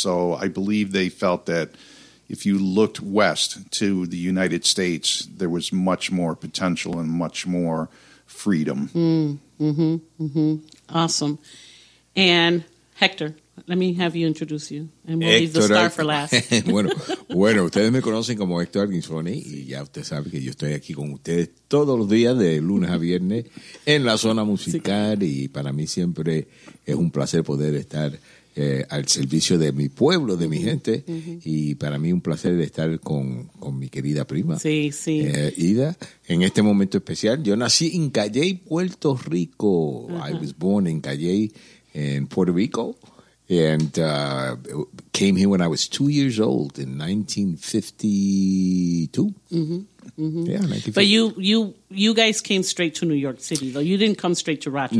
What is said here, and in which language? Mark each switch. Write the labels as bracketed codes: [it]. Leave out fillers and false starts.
[en] So I believe they felt that if you looked west to the United States, there was much more potential and much more freedom. Awesome. And Hector, let me have you introduce you, and we'll Hector leave the star for last. [es] bueno, ustedes me conocen como Hector Arginsoni, y ya usted sabe que yo estoy aquí con ustedes todos los días de lunes a viernes en la zona musical, sí. Y para mí siempre es un placer poder estar al servicio de mi pueblo, de mi gente, y para mí un placer estar con mi querida prima, Ida, en este momento especial. Yo nací en Cayey, Puerto Rico. [en] I was born in Cayey, in Puerto Rico, and came here when I was 2 years old in 1952. Yeah, 1952. But you guys came straight to New York City, though. You didn't come straight to Rochester.